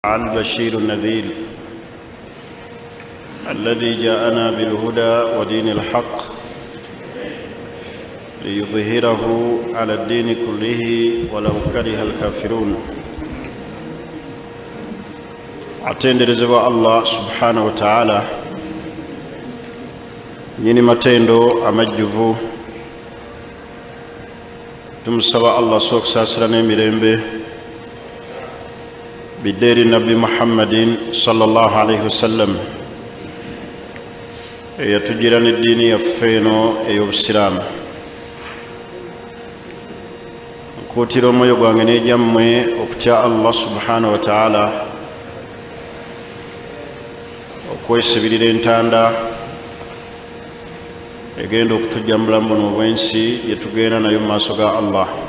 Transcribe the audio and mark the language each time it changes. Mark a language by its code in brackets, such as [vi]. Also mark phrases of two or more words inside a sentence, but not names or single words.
[ar] البشير النذير الذي جاءنا بالهدى ودين الحق ليظهره على الدين كله ولو كره الكافرون. [lg] atenderezebwa Allah [ar] سبحانه وتعالى [lg] nyini matendo amajjuvu. Tumusaba Allah sokusasira n'emirembe bideri Nabi Muhammadin [ar] صلى الله عليه وسلم [lg] eyatugira n'eddiini yaffe eno ey'obusiraamu. Nkuutira omwoyo gwange n'egyammwe okutya Allah [ar] سبحانه وتعالى, [lg] okwesibirira entanda egenda okutujja mu bulamu buno obw'ensi gye tugenda nayo mu maaso ga Allah.